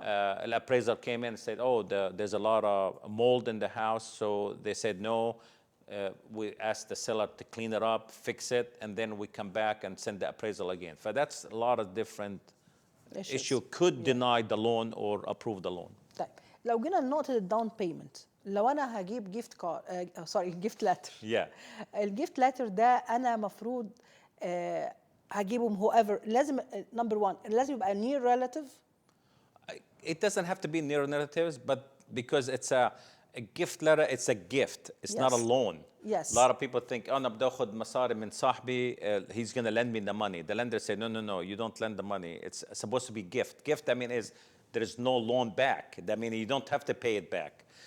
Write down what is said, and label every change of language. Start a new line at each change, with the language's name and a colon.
English: The appraiser came in and said, oh, there's a lot of mold in the house, so they said no. We asked the seller to clean it up, fix it, and then we come back and send the appraisal again. So that's a lot of different issue could deny the loan or approve the loan.
Arabic: طيب لو جينا لنقطة الداون بيمنت، لو أنا هجيب جيفت كار جيفت لاتر. الجيفت لاتر ده أنا مفروض هجيبهم whoever، لازم نمبر 1 لازم يبقى
English: near relative. It doesn't have to be near relatives, but because it's a gift letter, it's a gift. It's not a loan. Yes. A lot of people think, oh,
Arabic: أنا بدي أخذ مصاري من صاحبي,
English: he's going to lend me the money. The lender say, no, you don't lend the money. It's supposed to be gift. Gift, I mean, is there is no loan back. That means you don't have to pay it back.